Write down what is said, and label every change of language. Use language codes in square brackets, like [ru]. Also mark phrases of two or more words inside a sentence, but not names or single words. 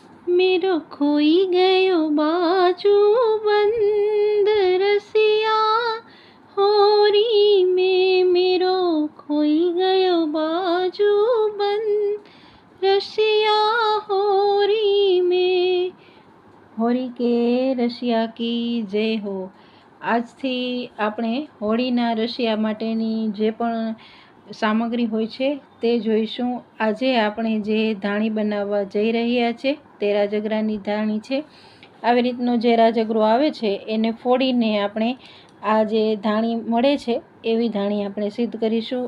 [bra] मेरो खोई गयो बाजूबंद रसिया, होरी में मेरो खोई गयो बाजूबंद रसिया, होरी में। [hi] होरी के रसिया की जय हो। [gu] આજથી આપણે હોળીના રસિયા માટેની જે પણ સામગ્રી હોય છે તે જોઈશું। આજે આપણે જે ધાણી બનાવવા જઈ રહ્યા છે તે રાજગરાની ધાણી છે। આવી રીતનો જે રાજગરો આવે છે એને ફોડીને આપણે આ જે ધાણી મળે છે એવી ધાણી આપણે સિદ્ધ કરીશું।